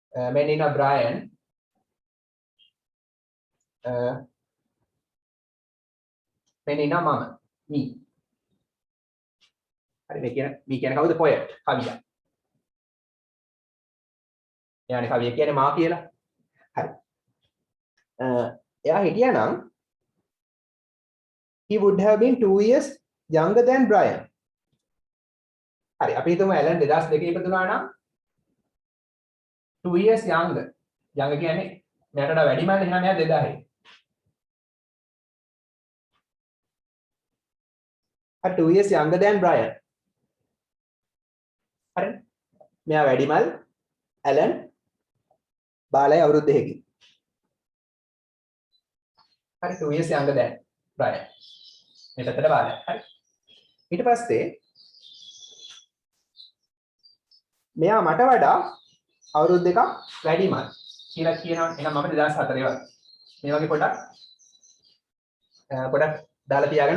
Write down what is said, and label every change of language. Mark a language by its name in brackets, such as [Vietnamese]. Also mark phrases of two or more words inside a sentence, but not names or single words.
[Sinhala] මෙන්න ඉන්නවා Brian. මෙන්න ඉන්නවා මම. me. හරි මේ කියන්නේ කවුද? poet. කවියා. එයානේ කවිය කියන්නේ මා කියලා. හරි. එයා හිටියා නම් [English] he would have been 2 years younger than Brian. [Sinhala] හරි අපි හිතමු ඇලන් 2002 ඉපදුනා නම් [English] 2 years younger. [Sinhala] younger කියන්නේ මෙයාට වඩා වැඩිමද? එහෙනම් මෙයා 2000. [English] හරි 2 years younger than Brian. [Sinhala] හරි මෙයා වැඩිමල් ඇලන් බාලයි අවුරුදු 2කින්. [English] හරි 2 years younger than Brian. [Sinhala] මේ පැත්තට බාලයි. හරි. ඊට පස්සේ මෙයා මට වඩා අවුරුදු 2ක් වැඩිමල් කියලා කියනවා. එහෙනම් මම 2004 වගේ. මේ වගේ පොඩක් දාලා තියාගන්න.